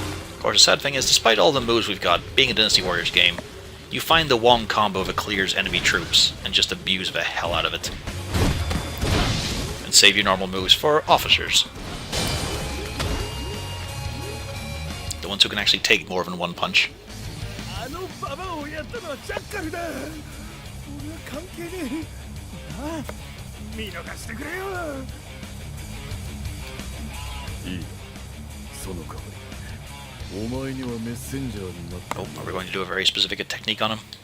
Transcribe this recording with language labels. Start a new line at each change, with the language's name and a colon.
English: Of course, the sad thing is, despite all the moves we've got, being a Dynasty Warriors game, you find the Wong combo that clears enemy troops and just abuse the hell out of it. And save your normal moves for officers. The ones who can actually take more than one punch.
Japanese: あのババアをやったのはジャッカルだ。俺は関係ねえ。なあ、見逃してくれよ。いい。その代わり、お前にはメッセンジャーになって。
English: Oh, are we going to do a very specific technique on him?